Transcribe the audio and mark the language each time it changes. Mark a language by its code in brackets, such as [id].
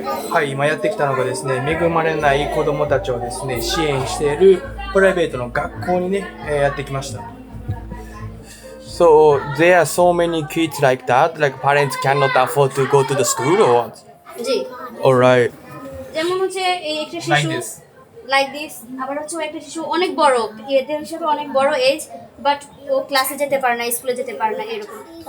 [ja] はい、今やってきたのがですね、恵まれない子供たちをですね、支援しているプライベートの学校にね、やってきました。 [en] So, there are so many kids like that, like parents cannot afford to go to the school or what? [bn] G [en] Alright. [bn] যেমন হচ্ছে এই একটা [en] Like [bn] শিশু [en] this. Like this, [bn] আবার হচ্ছে একটা শিশু অনেক বড় এদের হিসেবে অনেক বড় এজ, বাট ও ক্লাসে যেতে পারে না, স্কুলে যেতে পারে না এরকম।